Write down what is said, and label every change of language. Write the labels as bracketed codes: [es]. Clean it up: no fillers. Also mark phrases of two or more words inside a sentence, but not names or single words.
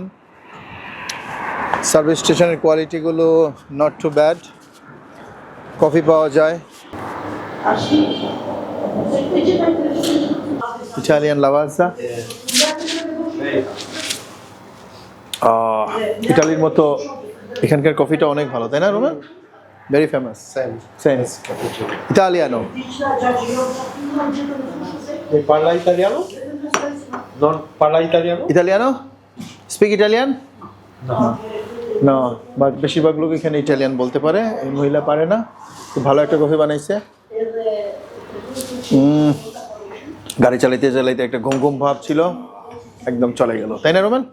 [en] service station's [bn] কোয়ালিটিগুলো [en] not too bad, [bn] কফি পাওয়া যায়, ইটালিয়ান লাভাজা। ইটালির মতো এখানকার কফিটা অনেক ভালো, তাই না রোমান? [en] very famous. [it] senso italiano. Parla italiano? Non parla italiano? ইটালিয়ানো? [en] speak Italian? [it] No. [bn] না, বাট বেশিরভাগ লোক এখানে ইটালিয়ান বলতে পারে, এই মহিলা পারে না। খুব ভালো একটা কফি বানাইছে। গাড়ি চালাইতে চালাইতে একটা ঘুম ঘুম ভাব ছিল, একদম চলে গেল, তাই না রোমান?